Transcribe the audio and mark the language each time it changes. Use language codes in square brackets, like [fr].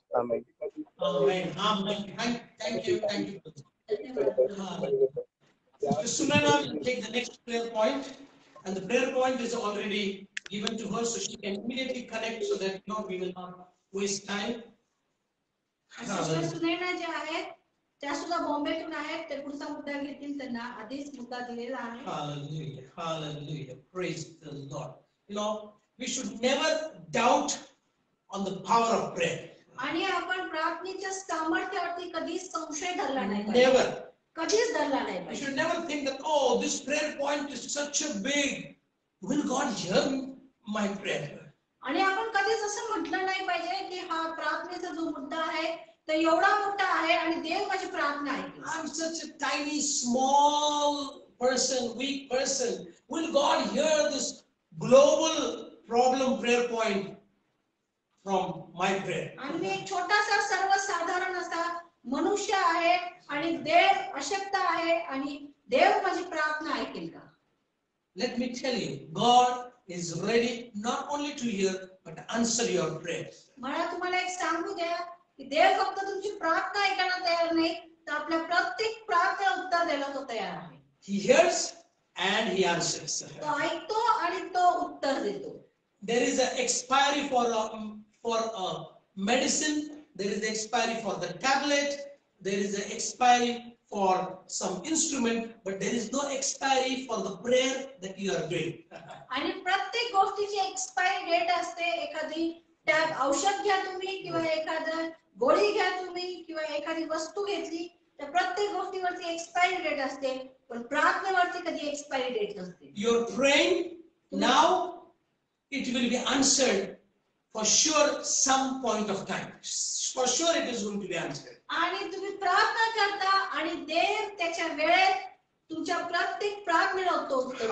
[en] Amen. Amen. Amen. Thank you. Thank you. Hallelujah. Sister Sunana will take the next prayer point, and the prayer point is already given to her, so she can immediately connect so that we will not waste time. [mr] Sister Sunaina जे आहेत त्या सुद्धा बॉम्बेतून आहेत ते पुढचा मुद्दा घेतील त्यांना आधीच मुद्दा दिलेला आहे. [en] Hallelujah. Hallelujah. Praise the Lord. We should never doubt on the power of prayer. [mr] आणि आपण प्रार्थनेच्या सामर्थ्यावरती कधीच संशय धरला नाही [en] Never. [mr] कधीच धरला नाही [en] We should never think that, oh, this prayer point is such a big. Will God hear my prayer? [mr] आणि आपण कधीच असं म्हटलं नाही पाहिजे की हा प्रार्थनेचा जो मुद्दा आहे तो एवढा मोठा आहे आणि देव माझी प्रार्थना ऐकेल. [en] I'm such a tiny, small person, weak person. Will God hear this global problem prayer point from my prayer? [mr] आणि मी एक छोटासा सर्वसाधारण असा मनुष्य आहे आणि देव अशक्त आहे आणि देव माझी प्रार्थना ऐकेल का? [en] Let me tell you, God is ready not only to hear but answer your prayers. [mr] मला तुम्हाला एक सांगू द्या की देव फक्त तुमची प्रार्थना ऐकायला तयार नाही तर आपल्या प्रत्येक प्रार्थनेला उत्तर द्यायला तो तयार आहे. [en] He hears and he answers. [mr] तो ऐकतो आणि तो उत्तर देतो. [en] There is an expiry for a medicine. There is an expiry for the tablet. There is an expiry for some instrument, but there is no expiry for the prayer that you are doing. [mr] आणि प्रत्येक गोष्टीची expiry date असते. एखादी tab औषध घ्या तुम्ही किंवा एखादं गोळी घ्या तुम्ही किंवा एखादी वस्तू घेतली तर प्रत्येक गोष्टीवरती एक्सपायरी डेट असते पण प्रार्थनेवरती कधी एक्सपायरी डेट नसते. [en] You're praying now, it will be answered for sure some point of time. For sure it is going to be answered. [mr] आणि तुम्ही प्रार्थना करता आणि देव त्याच्या वेळेत तुमच्या प्रत्येक प्रार्थनेला उत्तर देतो.